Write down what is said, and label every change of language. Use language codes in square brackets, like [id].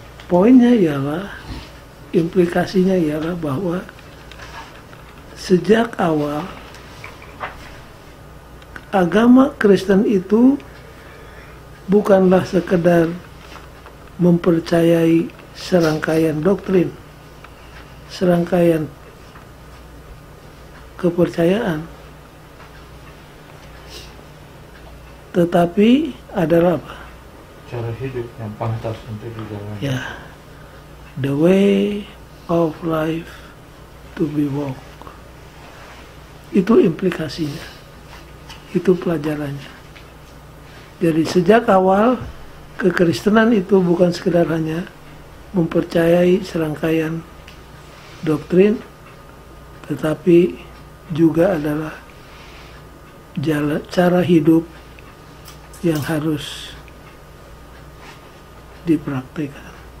[id] Poinnya ialah, implikasinya ialah bahwa sejak awal agama Kristen itu bukanlah sekedar mempercayai serangkaian doktrin, serangkaian kepercayaan, tetapi adalah apa? Cara hidup yang pantas untuk dijalani. [en] Ya, the way of life to be walked. [id] Itu implikasinya. Itu pelajarannya. Jadi sejak awal kekristenan itu bukan sekedar hanya mempercayai serangkaian doktrin, tetapi juga adalah cara hidup yang harus dipraktikkan.